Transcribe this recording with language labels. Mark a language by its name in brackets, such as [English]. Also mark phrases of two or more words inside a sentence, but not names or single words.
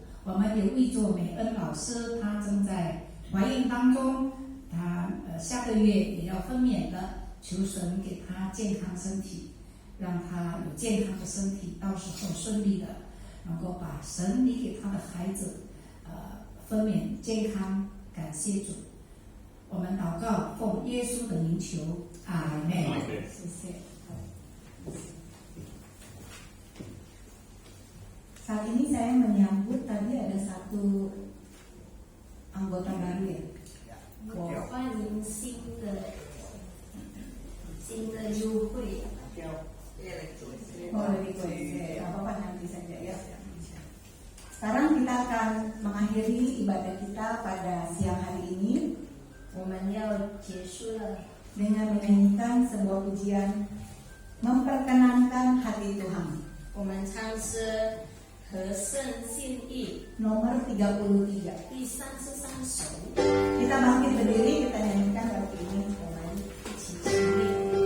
[Chinese] 我们也为着美恩老师，她正在怀孕当中，她下个月也要分娩了，求神给她健康身体，让她有健康的身体，到时候顺利的能够把神你给她的孩子分娩健康。感谢主。我们祷告，奉耶稣的名求，阿门。 [Indonesian] 谢谢。Saat ini saya menyambut tadi ada satu anggota baru ya. [Chinese] 我欢迎新的优惠。 [Indonesian] Oh, lebih kuat. Apa-apa nanti saja ya. Sekarang kita akan mengakhiri ibadah kita pada siang hari ini [Chinese] 我们要结束了， [Indonesian] dengan menyanyikan sebuah pujian memperkenankan hati Tuhan. [Chinese] 我们唱诗和圣心意 [Indonesian] Nomor 33. [Chinese] 第33首， [Indonesian] Kita bangkit berdiri, kita nyanyikan lagu ini. [Chinese] 我们一起起立。